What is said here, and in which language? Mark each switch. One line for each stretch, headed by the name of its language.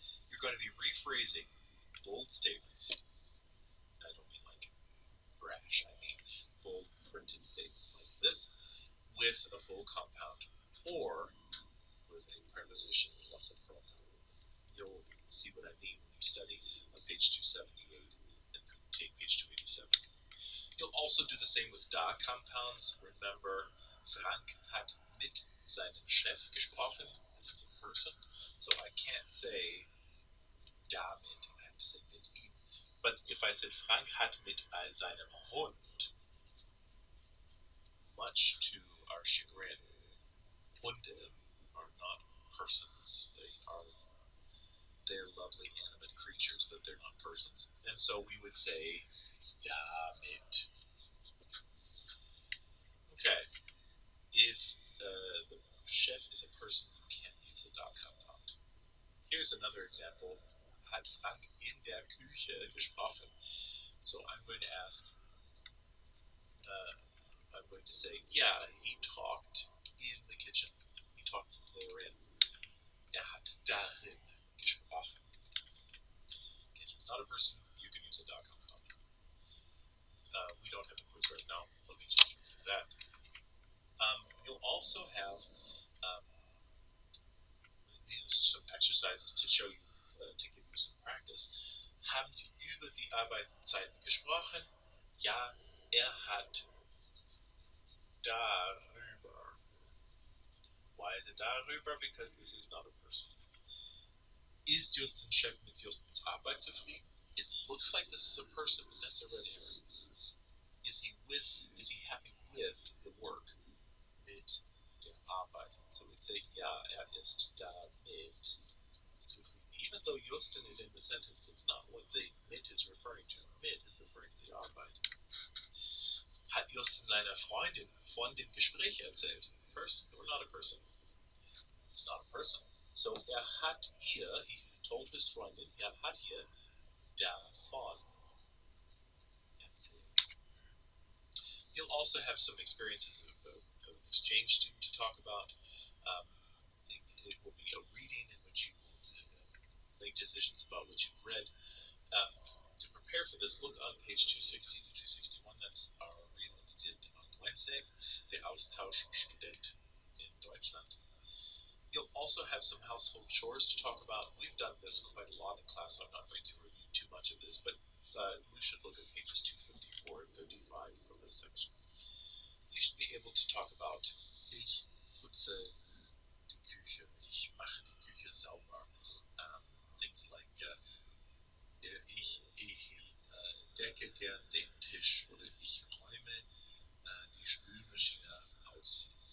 English: You're going to be rephrasing bold statements. I don't mean like brash, I mean bold printed statements like this with a full compound or with a preposition plus a pronoun. You'll see what I mean when you study on page 278 and take page 287. You'll also do the same with da compounds.
German: Remember, Frank hat mit seinem Chef gesprochen.
English: This is a person, so I can't say damit, I have to say
German: mit ihm.
English: But if I said Frank
German: hat mit seinem Hund,
English: much to our chagrin, Hunde are not persons. They're lovely animate creatures, but they're not persons. And so we would say damit. Okay. If the chef is a person, you can't use a da compound. Here's another example.
German: Hat Frank in der Küche gesprochen?
English: So I'm going to ask, I'm going to say, yeah, he talked in the kitchen. He talked therein.
German: Hat darin gesprochen.
English: Kitchen's not a person, you can use a da compound. We don't have a quiz right now. Let me just do that. You'll also have these are some exercises to show you, to give you some practice.
German: Haben Sie über die Arbeitszeiten gesprochen? Ja, hat darüber.
English: Why is it darüber? Because this is not a person.
German: Ist Justin Chef mit Justins Arbeit zufrieden?
English: It looks like this is a person, but that's a red herring. Is he happy with the work?
German: Mit der Arbeit.
English: So we'd say,
German: ja, ist damit zufrieden.
English: Even though Justin is in the sentence, it's not what the mit is referring to. Mit is referring to the Arbeit.
German: Hat Justin seiner Freundin von dem Gespräch erzählt?
English: Person or not a person? It's not a person.
German: So hat ihr,
English: he told his
German: Freundin, hat ihr davon erzählt.
English: You'll also have some experiences of exchange student to talk about. It will be a reading in which you will make decisions about what you've read. To prepare for this, look on page 260 to 261. That's our reading we did on Wednesday, the Austauschstudent in Deutschland. You'll also have some household chores to talk about. We've done this quite a lot in class, so I'm not going to review too much of this, but you should look at pages 254 and 35 for this section. You should be able to talk about
German: ich putze die Küche, ich mache die Küche sauber.
English: Things like
German: ich decke den Tisch oder ich räume die Spülmaschine aus.